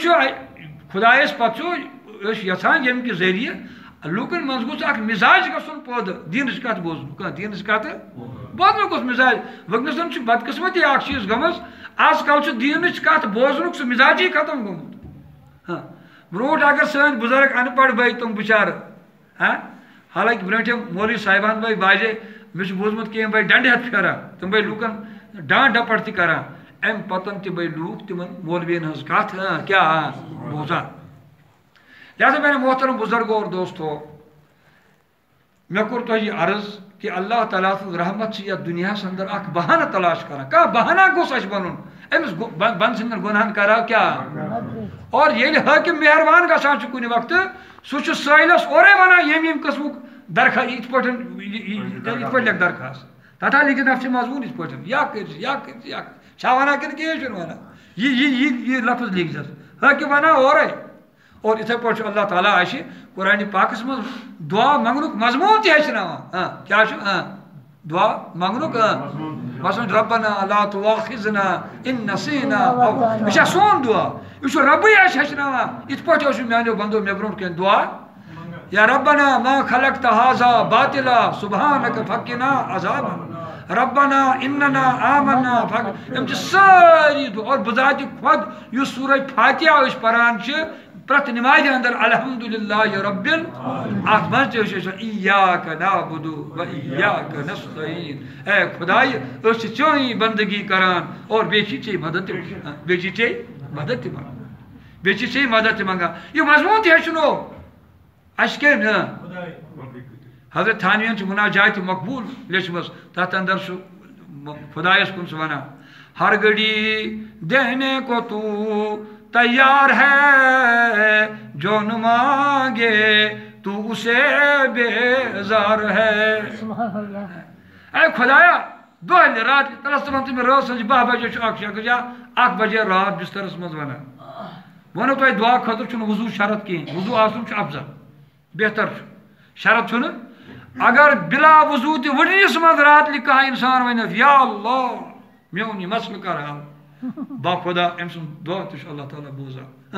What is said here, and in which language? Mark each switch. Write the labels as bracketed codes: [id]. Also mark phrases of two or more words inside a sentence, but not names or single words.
[ks] خدایس پتہ یژھان یم کہ ذریعہ لوکن من گوس اخ مزاج گھن پودٕ دینٕچ کتھ بوزن دینٕچ کتھ بوزنُک گوٚژھ مزاج ونکسن بدقسمتی اخ چیز گٔمٕژ آز کل دینٕچ کتھ بوزنُک سُہ مزاجی ختم گوٚمُت برونٛٹھ اگر سٲنۍ بزرگ ان پڑھ بٲے تِم بچارٕ حالانکہ برونٛٹھِم مولوی صاحبان بٲے باجے مےٚ چھُ بوٗزمُت کینٛہہ بٲے ڈنڈٕ ہٮ۪تھ پھیران تِم بٲے لوٗکن ڈانٹ ڈپٹ تہِ کران امہِ پتن تہِ بٲے لوٗکھ تِمن مولوین ہٕنٛز کتھ کیٛاہ بوزان لہذا میانہِ محترم بزرگو اور دوستو مےٚ کوٚر تۄہہِ یہِ عرض کہ اللہ تعالیٰ سٕنٛز رحمت چھِ یتھ دُنیاہس اندر اکھ بہانہٕ تلاش کران کانٛہہ بہانہ گوٚژھ اسہِ بنُن امس بند سندن گناہن کرا کیا اور ییٚلہِ حٲکِم مہربان گژھان چھُ کُنہِ وقتہٕ سُہ چھُ سٲحِلس اورے ونان ییٚمہِ قٕسمُک درخواست یِتھ پٲٹھۍ لیکھ درخواست تتھا لیکھِتھ نفسِ مضموٗن یِتھ پٲٹھۍ یا کٔرۍ یا کٔرۍ یا چھا ونان کِنہٕ کِہیٖنۍ چھُنہٕ ونان یہ لفظ لیکھ زس حٲکِم ونان اورے اور یِتھے پٲٹھۍ چھُ اللہ تعالیٰ اَسہِ قرآنِ پاکس منٛز دعا منٛگنُک مضموٗن تہِ ہیٚچھناوان کیٛاہ چھُ دعا منٛگنُک مثلاً [ar] ربنا لا تؤاخذنا ان نسینا [ks] یہِ چھا سون دعا یہِ چھُ ربٕے اَسہِ ہیٚچھناوان یِتھ پٲٹھۍ اوسُو میٛانیو بنٛدو مےٚ برونٛٹھ کَنہِ دعا یا [ar] ربنا ما خلقت هذا باطلا سبحانك فقنا عذاب ربنا اننا آمنا [ks] یِم چھِ سٲری دعا اور بذاتِ خۄد یُس سورہ فاتحہ أسۍ پران چھِ پرٛٮ۪تھ نمازِ اندر [ar] الحمدللہ رب [ks] اتھ منٛز تہِ ٲسۍ أسۍ [ar] ایاک نعبد و ایاک نستعین [ks] اے خدایہِ أسۍ چھِ چٲنی بندگی کران اور بیٚیہِ چھِ ژےٚ مدد تہِ بیٚیہِ چھِ ژےٚ مدد تہِ منگان بیٚیہِ چھِ ژےٚ مدد تہِ منگان یہِ مضموٗن تہِ ہیٚچھنو اَسہِ کیٛاہ حضرت تھانویَن چھِ مناجات مقبوٗل لیچھمٕژ تتھ اندر چھُ خدایس کُن سُہ ونان [ur] ہر گھڑی دینے کو تو تیار ہے جو نہ مانگے تو اسے بیزار ہے [ks] اے خدایا دۄہلہِ رات تلس تلان تہِ مےٚ رٲژ سٕنٛزِ 12 بجے چھُ اکھ شخص یا 1 بجے رات بسترس منٛز ونان ووٚنو تۄہہِ دعا خٲطرٕ چھُنہٕ وضوٗ شرط کِہیٖنۍ وضوٗ آسُن چھُ افضل بہتر چھُ شرط چھُنہٕ اگر بلا وضوٗ تہِ وٕڈنِس منٛز راتلہِ کانٛہہ اِنسان ونٮ۪س یا اللہ میون یہِ مسلہٕ کر حل با خدا أمۍ سُنٛد دعا تہِ چھُ اللہ تعالیٰ بوزان